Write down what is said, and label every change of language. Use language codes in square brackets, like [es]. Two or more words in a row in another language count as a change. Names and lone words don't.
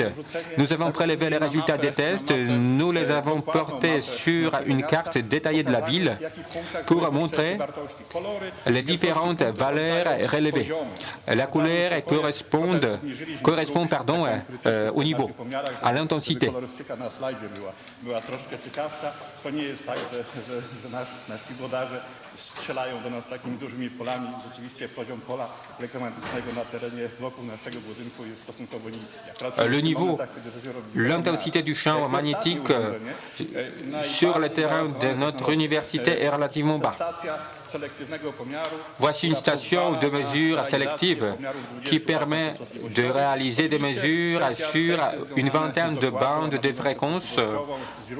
[fr] Nous avons prélevé les résultats des tests, nous les avons portés sur une carte détaillée de la ville pour montrer les différentes valeurs relevées. La couleur correspond au niveau, à l'intensité. [pl] Była troszkę ciekawsza. To nie jest tak, że nasi wodarze strzelają do nas takimi dużymi polami. Rzeczywiście poziom pola elektromagnetycznego na terenie wokół naszego budynku jest stosunkowo niski. [fr] Le niveau, l'intensité du champ magnétique sur le terrain de notre université est relativement bas. Voici une station de mesure sélective qui permet de réaliser des mesures sur une vingtaine de bandes de fréquences.